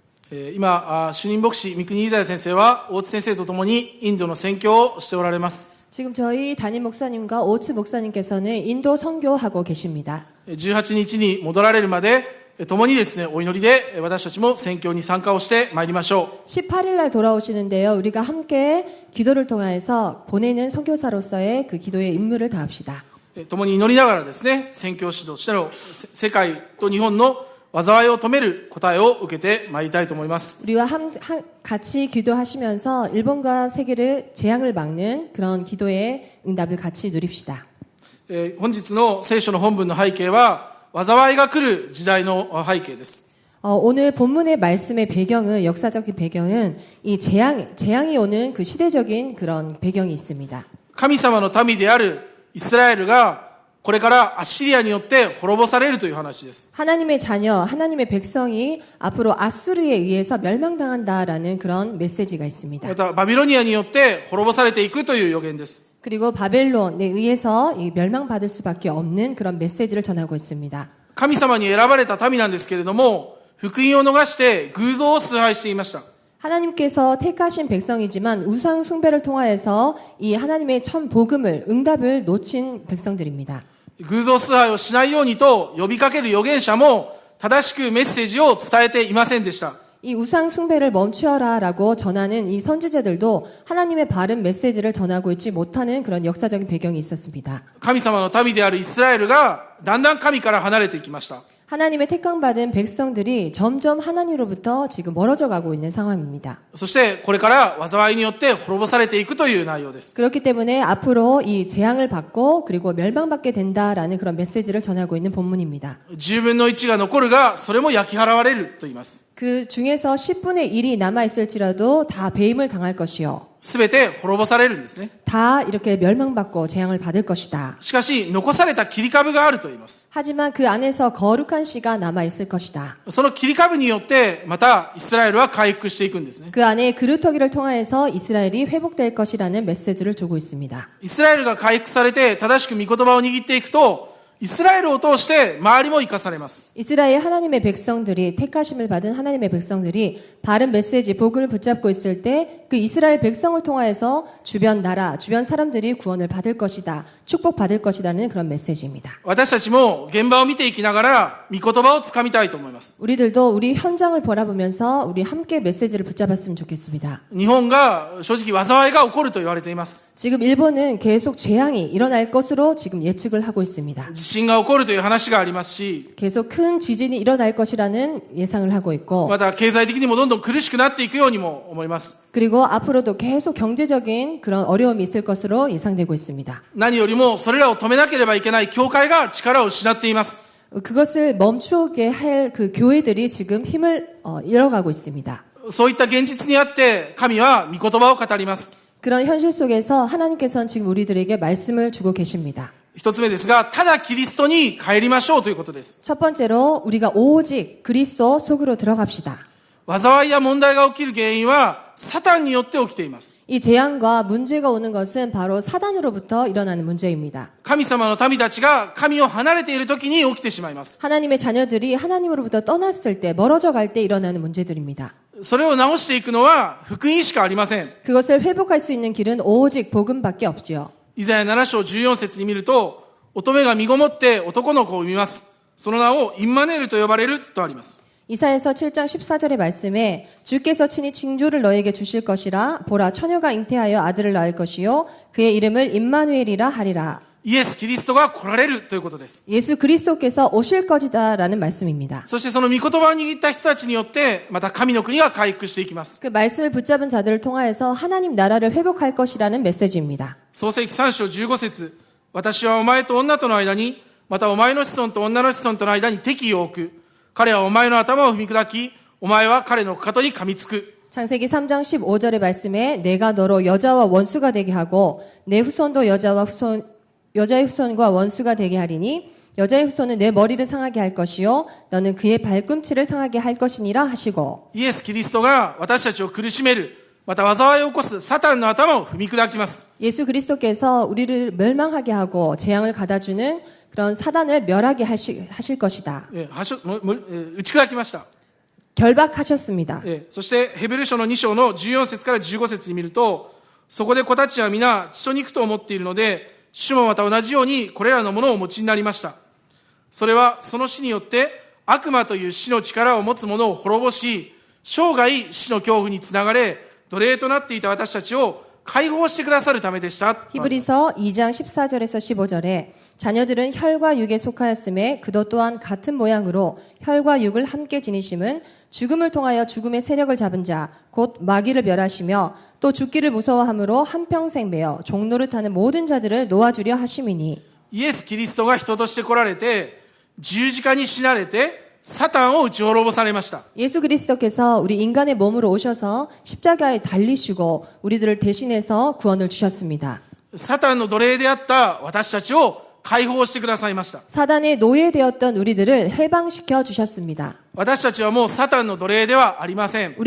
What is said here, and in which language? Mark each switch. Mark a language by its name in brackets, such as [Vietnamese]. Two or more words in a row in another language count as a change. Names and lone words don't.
[Japanese] 今、主任牧師三國イザヤ先生は大津先生とともにインドの宣教をしておられます。 [Korean] 지금 저희 담임 목사님과 오츠 목사님께서는 인도 선교하고 계십니다. [Japanese] 18 日に戻られるまで共にですね、お祈りで私たちも宣教に参加をしてまいりましょう。 [Korean] 18일 날 돌아오시는데요. 우리가 함께 기도를 통해서 보내는 선교사로서의 그 기도의 임무를 다합시다. [Japanese] 共に祈りながらですね、宣教指導としての世界と日本の災いを止める答えを受けてまいりたいと思います。 [Korean] 우리와 같이 기도하시면서 일본과 세계를 재앙을 막는 그런 기도의 응답을 같이 누립시다. [Japanese] 本日の聖書の本文の背景は災いが来る時代の背景です。 [Korean] 오늘 본문의 말씀의 배경은 역사적인 배경은 이 재앙이 오는 그 시대적인 그런 배경이 있습니다. [Japanese] 神様の民であるイスラエルがこれからアッシリアによって滅ぼされるという話です。 [Korean] 하나님의 자녀, 하나님의 백성이 앞으로 아수르에 의해서 멸망당한다라는 그런 메시지가 있습니다. [Japanese] またバビロニアによって滅ぼされていくという予言です。 [Korean] 그리고 바벨론에 의해서 멸망받을 수밖에 없는 그런 메시지를 전하고 있습니다. [Japanese] 神様に選ばれた民なんですけれども、福音を逃して偶像を崇拝していました。 [Korean] 하나님께서 택하신 백성이지만 우상 숭배를 통하여서 이 하나님의 천 복음을 응답을 놓친 백성들입니다. [Japanese] 偶像崇拝をしないようにと呼びかける預言者も正しくメッセージを伝えていませんでした。 [Korean] 이 우상 숭배를 멈추어라라고 전하는 이 선지자들도 하나님의 바른 메시지를 전하고 있지 못하는 그런 역사적인 배경이 있었습니다. [Japanese] 神様の民であるイスラエルがだんだん神から離れていきました。 [Korean] 하나님의 택강받은 백성들이 점점 하나님으로부터 지금 멀어져 가고 있는 상황입니다. [Japanese] そしてこれから災いによって滅ぼされていくという内容です。 [Korean] 그렇기 때문에 앞으로 이 재앙을 받고 그리고 멸망받게 된다라는 그런 메시지를 전하고 있는 본문입니다. [Japanese] 10 分の1が残るがそれも焼き払われると言います。 [Korean] 그 중에서 10분의 1이 남아있을지라도 다 배임을 당할 것이요. [Japanese] すべて滅ぼされるんですね。 [Korean] 다 이렇게 멸망받고 재앙을 받을 것이다. [Japanese] しかし残された切り株があると言います。 [Korean] 하지만 그 안에서 거룩한 씨가 남아있을 것이다. [Japanese] その切り株によってまたイスラエルは回復していくんですね。 [Korean] 그 안에 그루터기를 통하여서 이스라엘이 회복될 것이라는 메시지를 주고 있습니다. [Japanese] イスラエルが回復されて正しく御言葉を握っていくと、イスラエルを通して周りも生かされます。 [Korean] 이스라엘 하나님의 백성들이 택하심을 받은 하나님의 백성들이 바른 메시지 복음을 붙잡고 있을 때 그 이스라엘 백성을 통하여서 주변 나라, 주변 사람들이 구원을 받을 것이다. 축복받을 것이라는 그런 메시지입니다. [Japanese] 私たちも現場を見ていきながら御言葉をつかみたいと思います。 [Korean] 우리들도 우리 현장을 바라보면서 우리 함께 메시지를 붙잡았으면 좋겠습니다. [Japanese] 日本が正直災いが起こると言われています。 [Korean] 지금 일본은 계속 재앙이 일어날 것으로 지금 예측을 하고 있습니다. [Japanese] 地震が起こるという話がありますし、 [Korean] 계속 큰 지진이 일어날 것이라는 예상을 하고 있고 [Japanese] また経済的にもどんどん苦しくなっていくようにも思います。 [Korean] 그리고 앞으로도 계속 경제적인 그런 어려움이 있을 것으로 예상되고 있습니다. [Japanese] 何よりもそれらを止めなければいけない教会が力を失っています。 [Korean] 그것을 멈추게 할 그 교회들이 지금 힘을 잃어가고 있습니다. [Japanese] そういった現実にあって神は御言葉を語ります。 [Korean] 그런 현실 속에서 하나님께서는 지금 우리들에게 말씀을 주고 계십니다. [Japanese] 一つ目ですが、ただキリストに帰りましょうということです。 [Korean] 첫 번째로 우리가 오직 그리스도 속으로 들어갑시다. [Japanese] 災いや問題が起きる原因はサタンによって起きています。 [Korean] 이 재앙과 문제가 오는 것은 바로 사단으로부터 일어나는 문제입니다. [Japanese] 神様の民たちが神を離れている時に起きてしまいます。 [Korean] 하나님의 자녀들이 하나님으로부터 떠났을 때, 멀어져 갈 때 일어나는 문제들입니다. [Japanese] それを直していくのは福音しかありません。 [Korean] 그것을 회복할 수 있는 길은 오직 복음밖에 없지요. [Japanese] イザヤ7章14節に見ると、乙女が身ごもって男の子を産みます。その名をインマネールと呼ばれるとあります。 [Korean] 이사야서 7장 14절의 말씀에 주께서 친히 징조를 너에게 주실 것이라 보라 처녀가 잉태하여 아들을 낳을 것이요 그의 이름을 임마누엘이라 하리라. [Japanese] イエス・キリストが来られるということです。 [Korean] 예수 그리스도께서 오실 것이다라는 말씀입니다. [Japanese] そしてその御言葉を握った人たちによってまた神の国が回復していきます。 [Korean] 그 말씀을 붙잡은 자들을 통하여서 하나님 나라를 회복할 것이라는 메시지입니다. [Japanese] 創世記3章15節、私はお前と女との間に、またお前の子孫と女の子孫との間に敵意を置く。彼はお前の頭を踏み砕き、お前は彼のかかとに噛みつく。 [Korean] 창세기 3장 15절의 말씀에 내가 너로 여자와 원수가 되게 하고 내 후손도 여자의 후손과 원수가 되게 하리니 여자의 후손은 내 머리를 상하게 할 것이요 너는 그의 발꿈치를 상하게 할 것이니라 하시고 [Japanese] イエス・キリストが私たちを苦しめる、また災いを起こすサタンの頭を踏み砕きます。 [Korean] 예수 그리스도께서 우리를 멸망하게 하고 재앙을 가다주는 그런 사단을 멸하게 하실 것이다. [Japanese] 打ち砕きました。 [Korean] 결박하셨습니다. [Japanese] そしてヘブル書の2章の14節から15節に見ると、そこで子たちは皆血と肉と思っているので、主もまた同じようにこれらのものをお持ちになりました。それはその死によって悪魔という死の力を持つ者を滅ぼし、生涯死の恐怖につながれ、奴隷となっていた私たちを解放してくださるためでした。 [Korean] 히브리서 2장 14절에서 15절에 자녀들은 혈과 육에 속하였음에 그도 또한 같은 모양으로 혈과 육을 함께 지니심은 죽음을 통하여 죽음의 세력을 잡은 자 곧 마귀를 멸하시며 또 죽기를 무서워함으로 한평생 매어 종노릇하는 모든 자들을 놓아주려 하심이니 [Japanese] イエス・キリストが人として来られて、十字架に死なれて、サタンを打ち滅ぼされました。 [Korean] 예수 그리스도께서 우리 인간의 몸으로 오셔서 십자가에 달리시고 우리들을 대신해서 구원을 주셨습니다. [Japanese] サタンの奴隷であった私たちを解放してくださいました。 [Korean] 사단의 노예되었던 우리들을 해방시켜 주셨습니다. [Japanese] 私たちはもうサタンの奴隷ではありません。